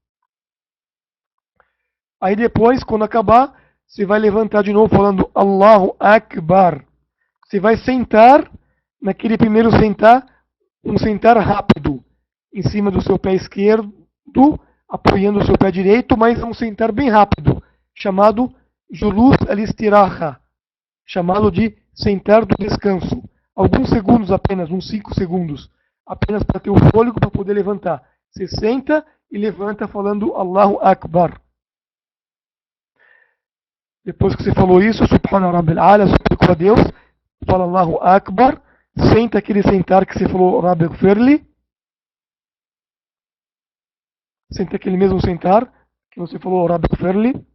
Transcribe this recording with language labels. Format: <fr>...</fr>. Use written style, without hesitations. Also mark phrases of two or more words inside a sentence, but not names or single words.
<pt>Aí depois, quando acabar, você vai levantar de novo falando</pt> <ar>الله أكبر.</ar> <pt>Você vai sentar, naquele primeiro sentar, um sentar rápido, em cima do seu pé esquerdo, apoiando o seu pé direito, mas um sentar bem rápido, chamado</pt> <ar>جلوس الاستراحة,</ar> <pt>chamado de sentar do descanso. Alguns segundos apenas, uns 5 segundos, apenas para ter o fôlego para poder levantar. Você senta e levanta falando</pt> <ar>الله أكبر.</ar> <pt>Depois que você falou isso,</pt> <ar>سبحان ربي الأعلى,</ar> <pt>suplicou a Deus, fala</pt> <ar>الله أكبر,</ar> <pt>senta aquele sentar que você falou</pt> <ar>رب اغفر لي,</ar> <pt>senta aquele mesmo sentar que você falou</pt> <ar>رب اغفر لي.</ar>